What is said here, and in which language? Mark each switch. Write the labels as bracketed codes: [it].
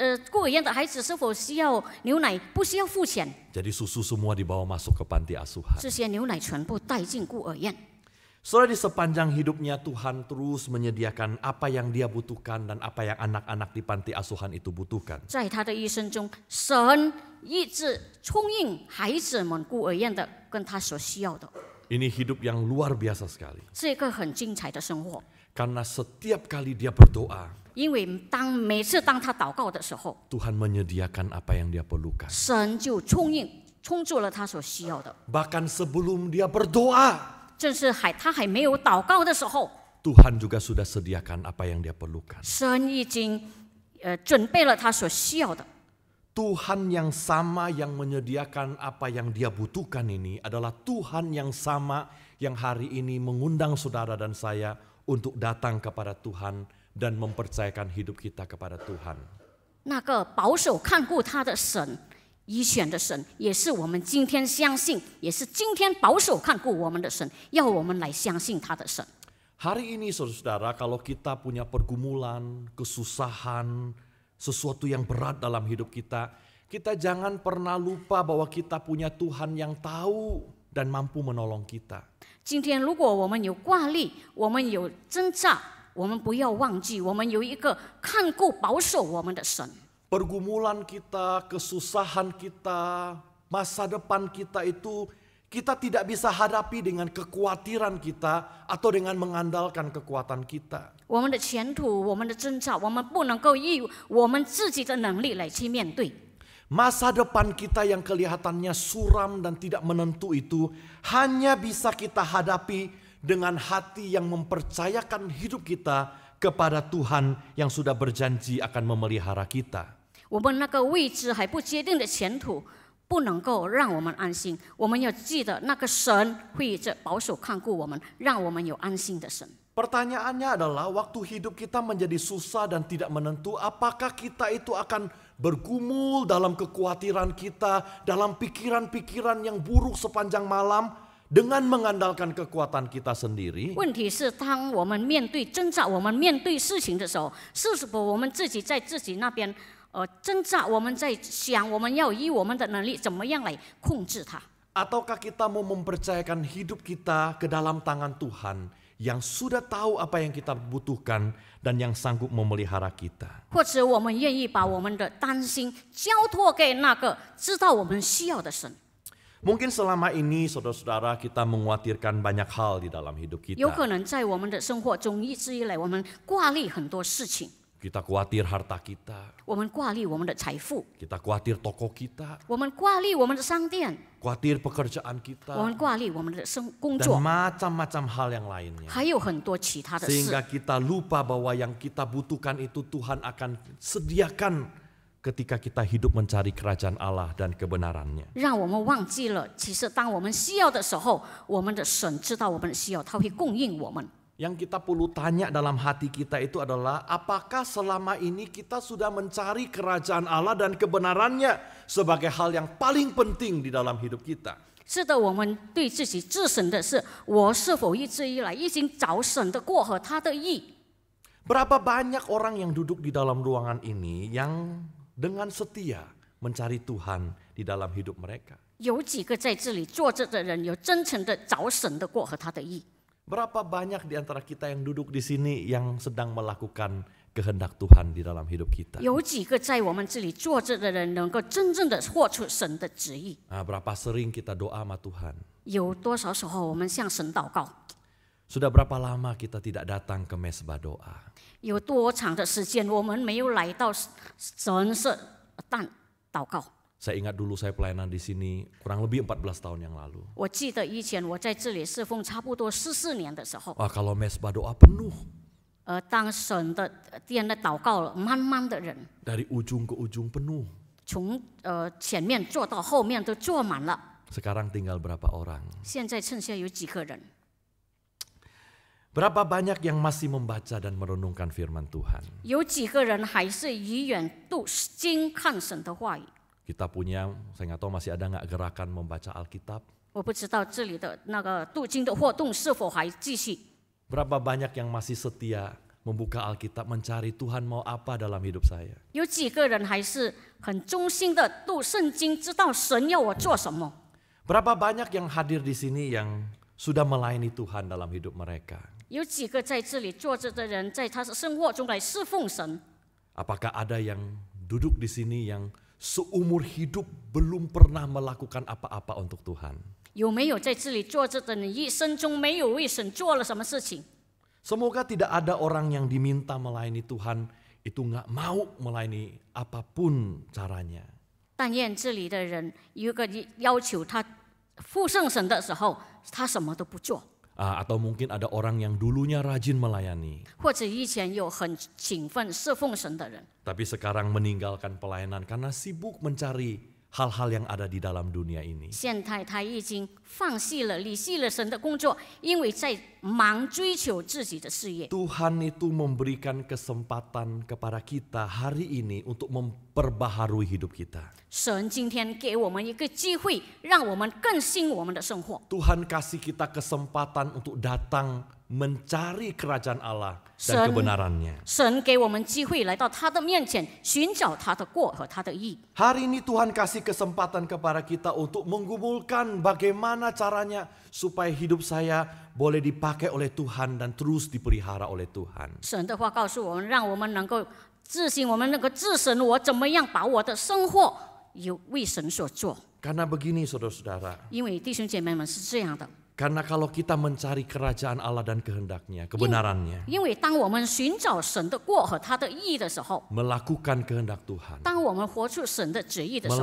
[zh] 孤儿院的孩子是否需要牛奶？不需要付钱， [id] Jadi susu semua dibawa masuk ke panti asuhan. [zh] 这些牛奶全部带进孤儿院。 [id] Saudara, di sepanjang hidupnya Tuhan terus menyediakan apa yang dia butuhkan dan apa yang anak-anak di panti asuhan itu butuhkan. [zh] 在他的一生中，神一直供应孩子们孤儿院的跟他所需要的， [id] Ini hidup yang luar biasa sekali. [zh] 这个很精彩的生活。 [id] Karena setiap kali dia berdoa, [zh] 因为每次当他祷告的时候， [id] Tuhan menyediakan apa yang dia perlukan. [zh] 神就充足了他所需要的。 [id] Bahkan sebelum dia berdoa, [zh] 正是他还没有祷告的时候， [id] Tuhan juga sudah sediakan apa yang dia perlukan. [zh] 神已经准备了他所需要的。 [id] Tuhan yang sama yang menyediakan apa yang dia butuhkan ini adalah Tuhan yang sama yang hari ini mengundang saudara dan saya untuk datang kepada Tuhan dan mempercayakan hidup kita kepada Tuhan. [zh] 那个保守看顾他的神，以选的神，也是我们今天相信，也是今天保守看顾我们的神，要我们来相信他的神。 [id] Hari ini saudara, kalau kita punya pergumulan, kesusahan, sesuatu yang berat dalam hidup kita, kita jangan pernah lupa bahwa kita punya Tuhan yang tahu dan mampu menolong kita. [zh] 今天如果我们有挂虑，我们有挣扎，我们不要忘记，我们有一个看顾保守我们的神。 [id] Pergumulan kita, kesusahan kita, masa depan kita itu kita tidak bisa hadapi dengan kekhawatiran kita atau dengan mengandalkan kekuatan kita. [zh] 我们的前途，我们的挣扎，我们不能够以我们自己的能力来去面对。 [id] Masa depan kita yang kelihatannya suram dan tidak menentu itu hanya bisa kita hadapi dengan hati yang mempercayakan hidup kita kepada Tuhan yang sudah berjanji akan memelihara kita. [zh] 我们那个未知还不确定的前途，不能够让我们安心。我们要记得，那个神会这保守看顾我们，让我们有安心的神。 [id] Pertanyaannya adalah waktu hidup kita menjadi susah dan tidak menentu, apakah kita itu akan bergumul dalam kekhawatiran kita, dalam pikiran-pikiran yang buruk sepanjang malam dengan mengandalkan kekuatan kita sendiri? [zh] 问题是，当我们面对挣扎，我们面对事情的时候，是否我们自己在自己那边挣扎？我们在想，我们要以我们的能力怎么样来控制它？ [id] Ataukah kita mau mempercayakan hidup kita ke dalam tangan Tuhan yang sudah tahu apa yang kita butuhkan dan yang sanggup memelihara kita? [zh] 或者我们愿意把我们的担心交托给那个知道我们需要的神？ [id] Mungkin selama ini saudara-saudara kita mengkhawatirkan banyak hal di dalam hidup [zh] 有 [id] kita. [zh] 可能在我们的生活中一直以来，我们挂虑很多事情。 [id] Kita khawatir harta kita, [zh] 我们挂虑我们的财富， [id] kita khawatir toko kita, [zh] 我们挂虑我们的商店， [id] khawatir pekerjaan [zh] 我 [id] kita, [zh] 们挂虑我们的工 [id] dan [zh] 作， [id] macam-macam hal yang lainnya. [zh] 还有很多其他的事 [id] Sehingga。 kita lupa bahwa yang kita butuhkan itu Tuhan akan sediakan ketika kita hidup mencari kerajaan Allah dan kebenarannya. [zh] 让我们忘记了，其实当我们需要的时候，我们的神知道我们的需要，他会供应我们。 [id] Yang kita perlu tanya dalam hati kita itu adalah apakah selama ini kita sudah mencari kerajaan Allah dan kebenarannya sebagai hal yang paling penting di dalam hidup kita. [zh] 是的，我们对自己自省的是，我是否一直以来已经找神的过和他的意？ [id] Berapa banyak orang yang duduk di dalam ruangan ini yang dengan setia mencari Tuhan di dalam hidup mereka? [zh] 有几个在这里坐着的人有真诚的找神的过和他的意？ [id] Berapa banyak di antara kita yang duduk di sini yang sedang melakukan kehendak Tuhan di dalam hidup kita? [zh] 有几个在我们这里坐着的人能够真正的活出神的旨意？ [id] Berapa sering kita doa sama Tuhan? [zh] 有多少时候我们向神祷告？ [id] Sudah berapa lama kita tidak datang ke mesbah doa? [zh] 有多长的时间我们没有来到神社祷告？ [id] Saya ingat dulu saya pelayanan di sini kurang lebih 14 tahun yang lalu. [zh] 我记得以前我在这里侍奉差不多14年的时候， [id] Kalau mesbah doa penuh. [zh] 当神的殿的祷告满满的人， [id] Dari ujung ke ujung penuh. [zh] 从前面坐到后面都坐满了。 [id] Sekarang tinggal berapa orang? [zh] 现在剩下有几个人？ [id] Berapa banyak yang masih membaca dan merenungkan firman Tuhan? [zh] 有几个人还是以远读经看神的话语？ [id] Kita punya, saya nggak tahu masih ada nggak gerakan membaca Alkitab? [zh] 我不知道这里的那个读经的活动是否还继续？ [id] Berapa banyak yang masih setia membuka Alkitab mencari Tuhan mau apa dalam hidup saya? [zh] 有几个人还是很忠心的读圣经，知道神要我做什么？ [id] Berapa banyak yang hadir di sini yang sudah melayani Tuhan dalam hidup mereka? [zh] 有几个在这里坐着的人，在他的生活中来侍奉神？ [id] Apakah ada yang duduk di sini yang seumur hidup belum pernah melakukan apa-apa untuk Tuhan? [zh] 有没有在这里坐着的人一生中没有为神做了什么事情？ [id] Semoga tidak ada orang yang diminta melayani Tuhan itu nggak mau melayani apapun caranya. [zh] 但愿这里的人有个要求他附圣神的时候，他什么都不做。 [id] Atau mungkin ada orang yang dulunya rajin melayani, [zh] 或者以前有很勤奋侍奉神的人， [id] tapi sekarang meninggalkan pelayanan karena sibuk mencari hal-hal yang ada di dalam dunia ini. [zh] 现在他已经放弃了、离弃了神的工作，因为在忙追求自己的事业。 [id] Tuhan itu memberikan kesempatan kepada kita hari ini untuk memperbaharui hidup kita. [zh] 神今天给我们一个机会，让我们更新我们的生活。 [id] Tuhan kasih kita kesempatan untuk datang mencari kerajaan Allah dan kebenarannya. [zh] 神给我们机会来到他的面前，寻找他的过和他的义。 [id] Hari ini Tuhan kasih kesempatan kepada kita untuk menggumulkan bagaimana caranya supaya hidup saya boleh dipakai oleh Tuhan dan terus dipelihara oleh Tuhan. [zh] 神的话告诉我们，让我们能够自省，我们能够自省我怎么样把我的生活有为神所做。 [id] Karena begini saudara-saudara, [zh] 因为弟兄姐妹们是这样的， [id] karena kalau kita mencari kerajaan Allah dan kehendaknya, kebenarannya, [zh] 因为当我们寻找神的过和他的义的时候， [id] melakukan kehendak Tuhan, [zh] 当我们活出神的旨意的时候，